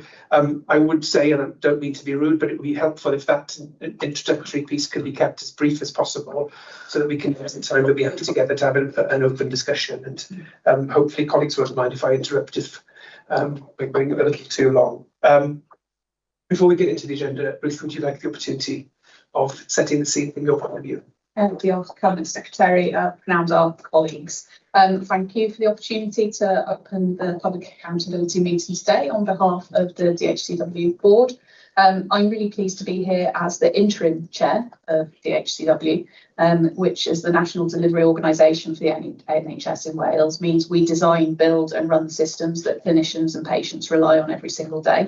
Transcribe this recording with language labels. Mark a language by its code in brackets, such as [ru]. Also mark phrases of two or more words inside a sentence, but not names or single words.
[en] I would say, and I don't mean to be rude, but it would be helpful if that introductory piece could be kept as brief as possible, so that we can use the time that we have together to have an open discussion. And hopefully colleagues won't mind if I interrupt if we're going a little too long. Before we get into the agenda, Ruth, would you like the opportunity of setting the scene from your point of view? [cy] Diolch, [en] Cabinet Secretary, [cy] pnawn da, [en] colleagues. Thank you for the opportunity to open the Public Accountability meeting today on behalf of the DHCW board. I'm really pleased to be here as the interim chair of DHCW, which is the national delivery organisation for the NHS in Wales, means we design, build and run systems that clinicians and patients rely on every single day.